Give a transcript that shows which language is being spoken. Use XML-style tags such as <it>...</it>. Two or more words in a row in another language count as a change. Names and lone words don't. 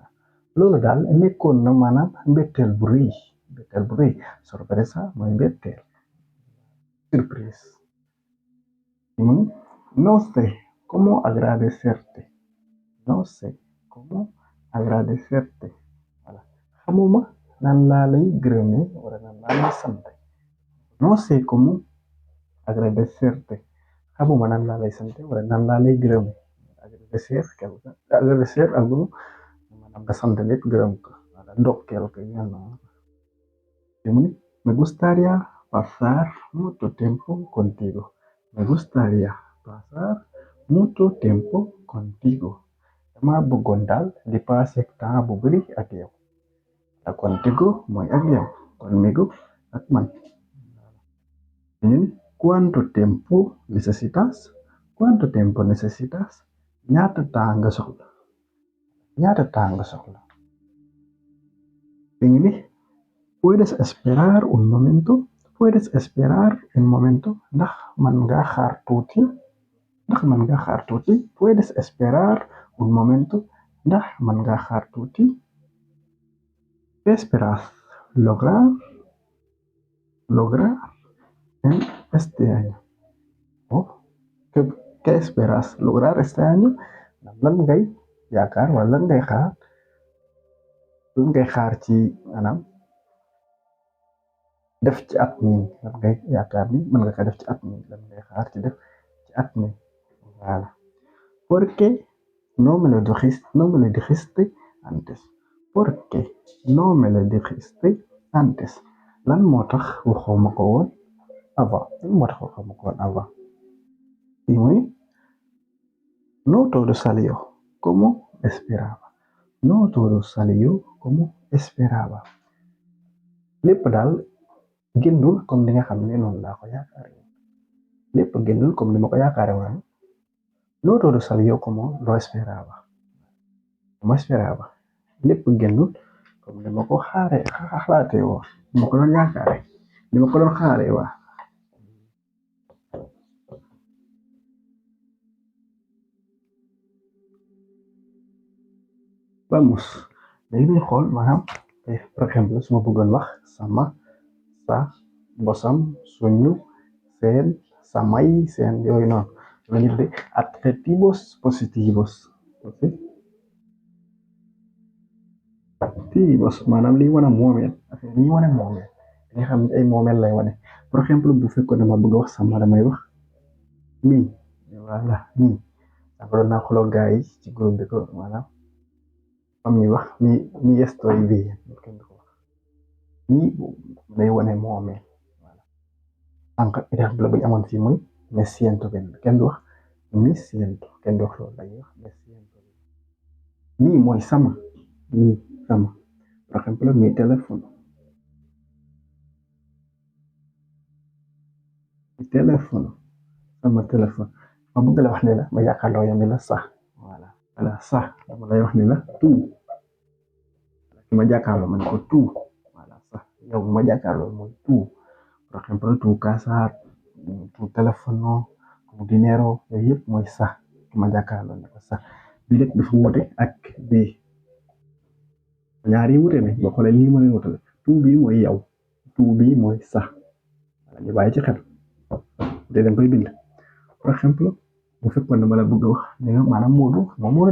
<wo>Loolu daal nekkoon na maanaam mbetteel bu rëy sorpresa mooy mbetteel surprise</wo> <es>No sé cómo agradecerte. No sé cómo agradecerte.</es> <fr>Voilà.</fr> <wo>Xamuma nan laa lay gërëmee wala nan laa lay sante.</wo> <es>No sé cómo agradecerte.</es> <wo>Xamuma nan laa lay sante wala nan laa lay gërëmee.</wo> <es>Agradecer, agradecer algo</es> <wo>maanaam nga sant nit gërëm ko wala ndokkeel ko yu mel noonu.</wo> <es>Me gustaría pasar mucho tiempo contigo. Me gustaría pasar mucho tiempo contigo.</es> <wo>Dama bëggoon daal di</wo> <fr>passé temps</fr> <wo>bu bari ak yow. La contigo mooy ak yow. Conmigo ak man.</wo> <es>¿Cuánto tiempo necesitas? ¿Cuánto tiempo necesitas?</es> <wo>Ñaata temps nga soxla. Ñaata temps nga soxla.</wo> <es>¿Puedes esperar un momento? ¿Puedes esperar un momento?</es> <wo>Ndax man nga xaar tuuti? Ndax man nga xaar tuuti?</wo> <es>¿Puedes esperar un momento?</es> <wo>Ndax man nga xaar tuuti?</wo> <es>¿Qué esperas lograr en este año? Oh, ¿qué esperas lograr este año?</es> <wo>Lan ngay yaakaar wala lan ngay xaar ci maanaam def ci at mi lan ngay yaakaar ni mën nga ko def ci at mi lan ngay xaar ci def ci at mi.</wo> <fr>Voilà.</fr> <es>¿Por qué no me lo dijiste antes? ¿Por qué no me lo dijiste antes?</es> <wo>Lan moo tax waxoo ma ko woon avant? Lan moo tax waxoo ma ko woon avant?</wo> <es>Y muy, no todo salió como esperaba. No todo salió como esperaba.</es> <wo>Lépp daal génnul comme li nga xam ne noonu laa ko yaakaare woon. Lépp génnul comme li ma ko yaakaare woon.</wo> <es>No todo salió como lo esperaba. Como esperaba.</es> <wo>Lépp génnul comme li ma ko xalaatee woon. Li ma ko doon yaakaare. Li ma ko doon xaaree waa. Vamos. Léegi dañuy xool maanaam</wo> <fr>par exemple</fr> <wo>su ma bëggoon wax sama sa bosam suñu seen samay seen yooyu noonu lañu tuddee</wo> <es>adjetivos positivos.</es> <wo>Positivos maanaam liy wane moomeel affaire liy wane moomeel nga xam ne ay moomeel lay wane</wo> <fr>par exemple</fr> <wo>bu fekkoon ne ma bëgg a wax sama damay wax mi voilà mi sànq doon naa xuloo gaa yi ci groupe bi ko maanaam am ñuy wax</wo> <es>mi estoy bien</es> <wo>kenn du ko wax mi day wane moomeel voilà sànq exemple bu ñu amoon fii muy</wo> <es>me siento bien</es> <wo>kenn du wax</wo> <es>mi siento</es> <wo>kenn du wax loolu dañuy wax</wo> <es>me siento bien</es> <wo>mi mooy sama mi sama</wo> <es>por ejemplo mi teléfono</es> <wo>sama téléphone ma bëgg la wax ne la ma yaakaarloo yow ni la sax voilà sax dama lay wax ni la tout ki ma jàkkaarloo ma ne ko tout voilà sax yow ma jàkkaarloo mooy tout</wo> <es>por ejemplo tu casa tu teléfono tu</es> <wo>dinero yooyu yëpp mooy sax ki ma jàkkaarloo ne ko sax bii rek dafa wute ak bii ñaari wute ne boo xoolee lii ma leen wutale tout bii mooy yow tout bii mooy sax voilà ñu bàyyi ci xel te dañ koy bind</wo> <fr>par exemple</fr> <wo>bu fekkoon ne ma la bëgg a wax ne nga maanaam Moodu</wo>